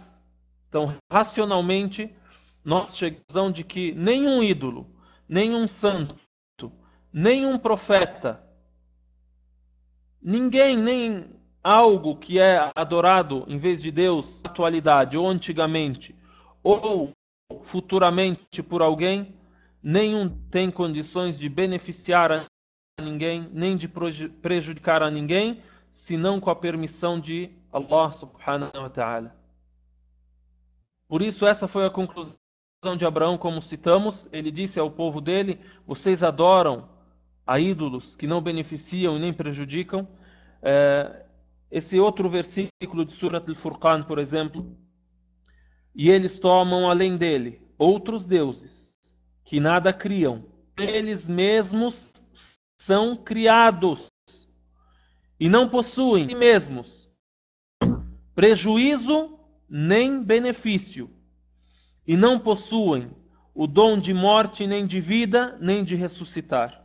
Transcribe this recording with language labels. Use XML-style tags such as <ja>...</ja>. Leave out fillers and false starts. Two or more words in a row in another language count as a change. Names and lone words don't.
<pt>Então, racionalmente, nós chegamos à conclusão de que nenhum ídolo, nenhum santo, nenhum profeta, ninguém, nem algo que é adorado em vez de Deus na atualidade, ou antigamente, ou futuramente por alguém, nenhum tem condições de beneficiar a ninguém, nem de prejudicar a ninguém, senão com a permissão de Allah</pt> <ar>سبحانه وتعالى.</ar> <pt>Por isso essa foi a conclusão de Abraão, como citamos. Ele disse ao povo dele: vocês adoram a ídolos que não beneficiam e nem prejudicam. Esse outro versículo de Surat al-Furqan, por exemplo: e eles tomam além dele outros deuses que nada criam, eles mesmos são criados e não possuem em si mesmos prejuízo nem benefício, e não possuem o dom de morte, nem de vida, nem de ressuscitar.</pt>